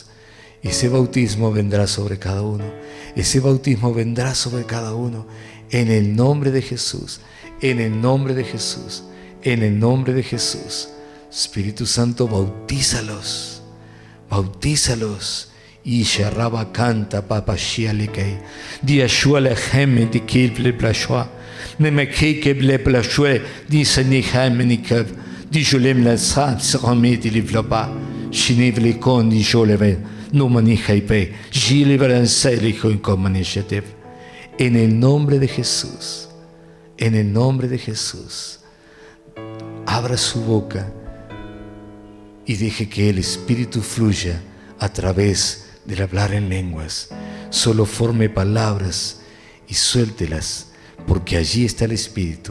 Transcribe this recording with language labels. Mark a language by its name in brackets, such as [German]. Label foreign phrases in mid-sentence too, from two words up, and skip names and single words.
[Spanish] Ese bautismo vendrá sobre cada uno. Ese bautismo vendrá sobre cada uno. En el nombre de Jesús. En el nombre de Jesús. En el nombre de Jesús. Espíritu Santo, bautízalos. Bautízalos. Y Sharaba canta papa shialekei. Diashua leheme dikil plashwa. Nemekei keble plashwe. Disanihem nikav. Dijolem la sa srame dilivloba. Shinivlikon dijoleve. No manijaipe. Jiliveranselijo incomanishatev. En el nombre de Jesús. En el nombre de Jesús. Abra su boca y deje que el Espíritu fluya a través del hablar en lenguas. Solo forme palabras y suéltelas, porque allí está el Espíritu.